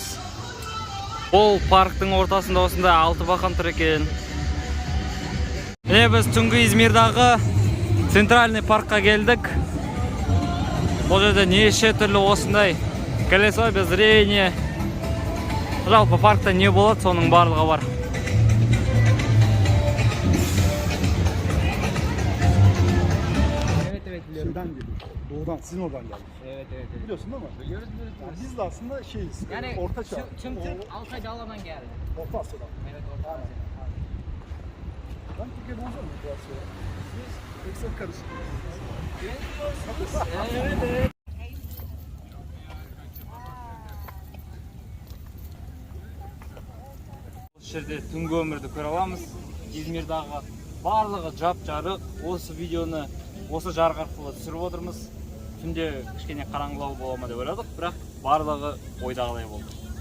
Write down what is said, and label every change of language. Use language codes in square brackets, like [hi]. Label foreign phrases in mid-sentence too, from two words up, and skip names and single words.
[kk] Ол парктың ортасында осындай 6 бақан тұр екен. Біз түнгі Измирдағы центральный паркқа келдік. Бұл жерде неше түрлі осындай [ru] колесо обозрения. [kk] Жалпы паркта не болады, соның барлығы бар. [tr] Şeyden geliyor. Doğudan, sizin oradan geldik. Evet. Biliyorsun değil mi? Biliyoruz. Yani biz de aslında şeyiz. Yani Orta Çağ. tüm Türk Altay Dağları'ndan geldi. Orta Asya'dan. Evet, Orta Asya. Ben Türkiye'de olacağım mı bu Asya'ya? Siz hepsi karışık. Evet. [kk] Осы жерде түнгі өмірді көре аламыз. Измирдағы барлығы жап-жарық. Осы видеоны осы жарық арқылы түсіріп отырмыз. Түнде кішкене қараңғылау бола ма деп ойладық, бірақ барлығы ойдағыдай болды.